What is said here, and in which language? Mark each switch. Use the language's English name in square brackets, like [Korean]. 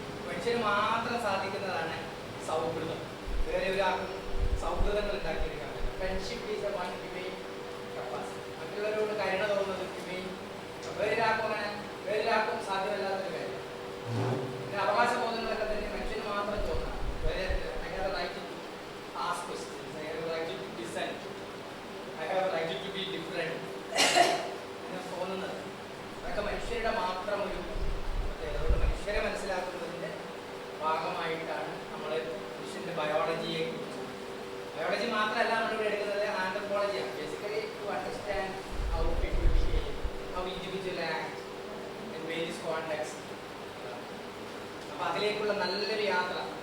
[Malayalam] മനുഷ്യന് മാത്രം സാധിക്കുന്നതാണ് സൗഹൃദം. വേറെ ഒരാൾക്കും സൗഹൃദങ്ങൾ ഉണ്ടാക്കിയെടുക്കാൻ പറ്റും. [English] Friendship is a one human capacity. [Malayalam] മറ്റുള്ളവരോട് കരുണ തോന്നുന്നത് ഹ്യൂമൻ വേറൊരാൾക്കും സാധ്യമല്ലാത്തൊരു കാര്യം. പിന്നെ അവകാശബോധങ്ങളൊക്കെ തന്നെ മനുഷ്യന് മാത്രം തോന്നാം. [English] I have a right to ask questions. I have a right to dissent. I have a right to be different. [Malayalam] എന്ന് തോന്നുന്നത് അതൊക്കെ മനുഷ്യരുടെ മാത്രം ഒരു പ്രത്യേകത. അതുകൊണ്ട് മനുഷ്യരെ മനസ്സിലാക്കുന്നതിൻ്റെ ഭാഗമായിട്ടാണ് നമ്മൾ മനുഷ്യൻ്റെ ബയോളജിയെ കുറിച്ച്. ബയോളജി മാത്രമല്ല നമ്മളിവിടെ എടുക്കുന്നത്, [English] understand how people behave, how individual act in various contexts. [Malayalam] അപ്പോൾ അതിലേക്കുള്ള നല്ലൊരു യാത്ര